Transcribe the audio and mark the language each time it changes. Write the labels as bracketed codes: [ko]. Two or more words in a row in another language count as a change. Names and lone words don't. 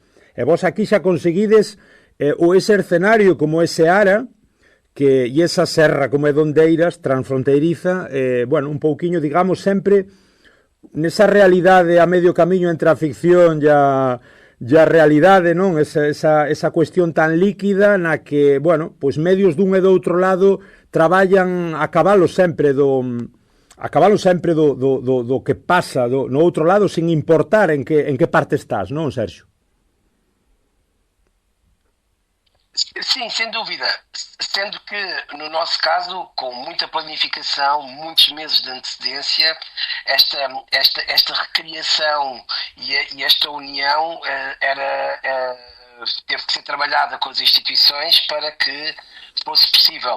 [gl] E vos aquí xa conseguides o ese escenario como ese Ara, e esa serra como é Dondeiras, transfronteiriza, un pouquiño, digamos, sempre nesa realidade a medio camiño entre a ficción e a realidade, non? Esa cuestión tan líquida na que, pois medios dun e do outro lado traballan a cabalo sempre do que pasa no outro lado, sin importar en que parte estás, non, Sergio? [pt] Sim, sem dúvida. Sendo que, no nosso caso, com muita planificação, muitos meses de antecedência, esta recriação e esta união teve que ser trabalhada com as instituições para que fosse possível.